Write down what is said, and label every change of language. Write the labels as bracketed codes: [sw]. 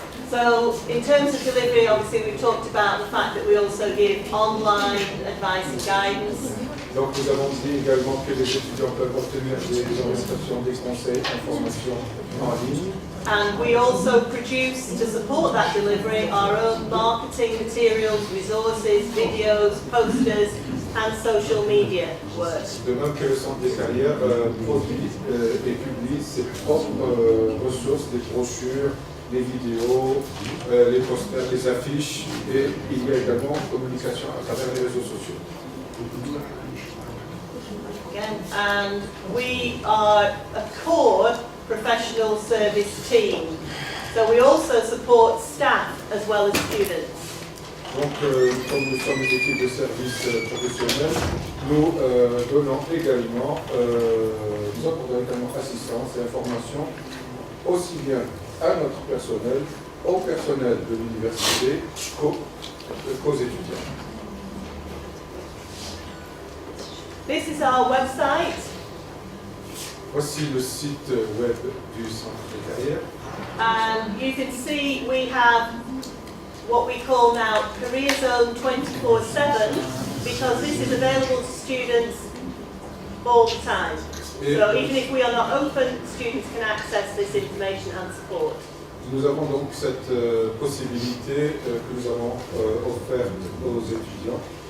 [en] So, in terms of delivery, obviously we've talked about the fact that we also give online advice and guidance. [fr] Donc nous avons dit également que les étudiants peuvent obtenir des orientations, des conseils, informations en ligne. [en] And we also produce, to support that delivery, our own marketing materials, resources, videos, posters and social media work. [fr] De même que le centre des carrières produit et publie ses propres ressources, des brochures, les vidéos, les posters, les affiches, et il y a également communication à travers les réseaux sociaux. [en] And we are a core professional service team. So we also support staff as well as students. [fr] Donc, comme nous sommes une équipe de services professionnels, nous donnons également, nous apportons également assistance et information aussi bien à notre personnel, au personnel de l'université, qu'aux étudiants. [en] This is our website. [fr] Voici le site web du centre de carrière. [en] And you can see we have what we call now Career Zone 24/7, because this is available to students all the time. So even if we are not open, students can access this information and support. [fr] Nous avons donc cette possibilité que nous avons offerte aux étudiants.